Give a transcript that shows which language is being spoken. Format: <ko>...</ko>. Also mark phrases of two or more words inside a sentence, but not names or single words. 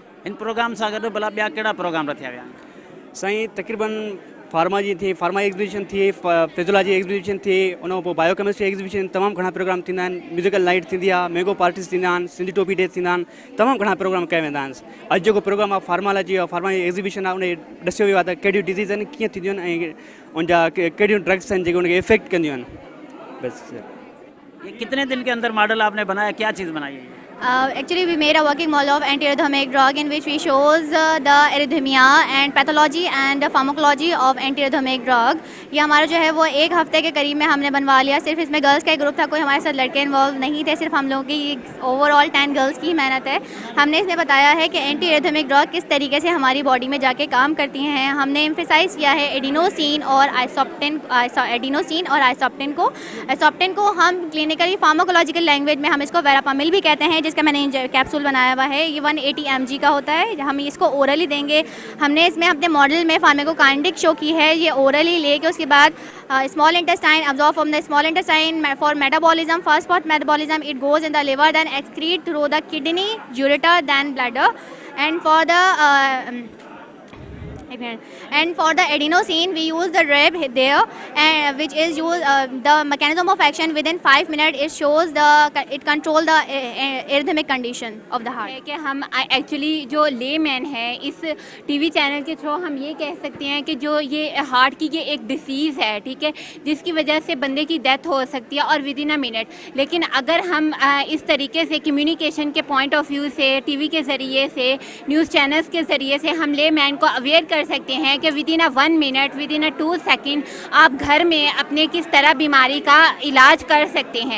<sd>इन प्रोग्राम सां गॾु भला ॿिया कहिड़ा प्रोग्राम रथिया विया आहिनि? साईं तक़रीबन फार्मा जी थी,</sd> <en>pharma exhibition</en> <sd>थी,</sd> <en>physiology exhibition</en> <sd>थी, उन खां पोइ</sd> <en>biochemistry exhibition,</en> <sd>तमामु घणा प्रोग्राम थींदा आहिनि।</sd> <en>musical night</en> <sd>थींदी आहे,</sd> <en>mango parties</en> <sd>थींदा आहिनि, सिंधी टोपी डे थींदा आहिनि, तमामु घणा प्रोग्राम कया वेंदा आहिनि। अॼु जेको प्रोग्राम आहे फार्मालॉजी और</sd> <en>pharma exhibition</en> <sd>आहे, उन ॾसियो वियो आहे त कहिड़ियूं डिज़ीज़ आहिनि, कीअं थींदियूं आहिनि ऐं उनजा कहिड़ियूं ड्रग्स आहिनि जेके उनखे इफेक्ट कंदियूं आहिनि। बस</sd> <ur>یہ کتنے دن کے اندر ماڈل آپ نے بنایا، کیا چیز بنائی ہے?</ur> <en>Actually, we made a working model of antiarrhythmic drug in which we shows the arrhythmia and pathology and pharmacology of antiarrhythmic drug.</en> <ur>یہ ہمارا جو ہے وہ 1 ہفتے کے قریب میں ہم نے بنوا لیا۔ صرف اس میں گرلز کا ایک گروپ تھا، کوئی ہمارے ساتھ لڑکے انوالو نہیں تھے، صرف ہم لوگوں کی اوورآل 10 گرلز کی محنت ہے. ہم نے اس میں بتایا ہے کہ</ur> <en>antiarrhythmic drug</en> <ur>کس طریقے سے ہماری باڈی میں جاکے کام کرتی ہیں. ہم نے ایمفیسائز کیا ہے ایڈینوسن اور آئسوپٹن کو. آئسوپٹن کو ہم</ur> <en>clinically pharmacological language</en> <ur>میں ہم اس کو ویراپامل بھی کہتے ہیں، جس کا میں نے کیپسول بنایا ہوا ہے. یہ 180 mg کا ہوتا ہے، ہم اس کو اورلی دیں گے۔ ہم نے اس میں اپنے ماڈل میں فارماکوکائنیٹک شو کی ہے. یہ اورلی لے کے اس کے بعد</ur> <en>small intestine absorb from the small intestine for metabolism, first for metabolism it goes in the liver, then excrete through the kidney, ureter, then bladder, एंड for the adenosine we use the rib there, and which is the mechanism of action within 5 minutes it shows it control the arrhythmic condition of the heart.</en> <ur>کہ ہم ایکچوئلی جو لے مین ہے اس</ur> <en>TV channel</en> <ur>کے تھرو ہم یہ کہہ سکتے ہیں کہ جو یہ ہارٹ کی یہ ایک ڈیزیز ہے، ٹھیک ہے، جس کی وجہ سے بندے کی ڈیتھ ہو سکتی ہے اور</ur> <en>within a minute.</en> <ur>لیکن اگر ہم اس طریقے سے کمیونیکیشن کے</ur> <en>point of view</en> <ur>سے، ٹی وی کے ذریعے سے,</ur> <en>news channels</en> <ur>کے ذریعے سے ہم لے مین کو اویئر کر سکتے ہیں کہ</ur> <en>within a 1 minute, within a 2 second</en> <ur>آپ گھر میں اپنے کس طرح بیماری کا علاج کر سکتے ہیں.</ur>